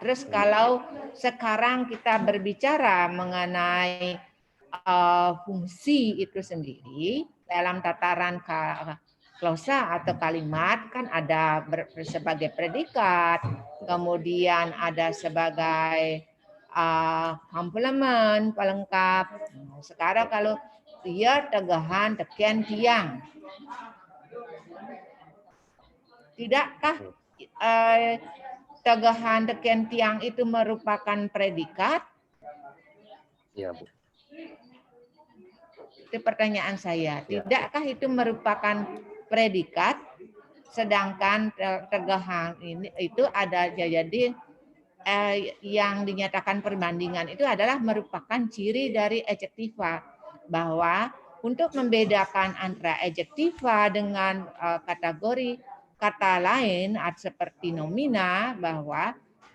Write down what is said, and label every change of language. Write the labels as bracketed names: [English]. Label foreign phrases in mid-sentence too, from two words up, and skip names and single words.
[Indonesian] Terus kalau sekarang kita berbicara mengenai fungsi itu sendiri dalam tataran klausa atau kalimat kan ada sebagai predikat, kemudian ada sebagai komplement pelengkap. Sekarang kalau [Balinese] ia tegahan teken tiang, [Indonesian] tidakkah [Balinese] tegahan teken tiang [Indonesian] itu merupakan predikat? Iya, Bu. Itu pertanyaan saya. Tidakkah itu merupakan predikat? Sedangkan tegahan ini itu ada jadi yang dinyatakan perbandingan itu adalah merupakan ciri dari adjektiva, bahwa untuk membedakan antara adjektiva dengan kategori kata lain seperti nomina, bahwa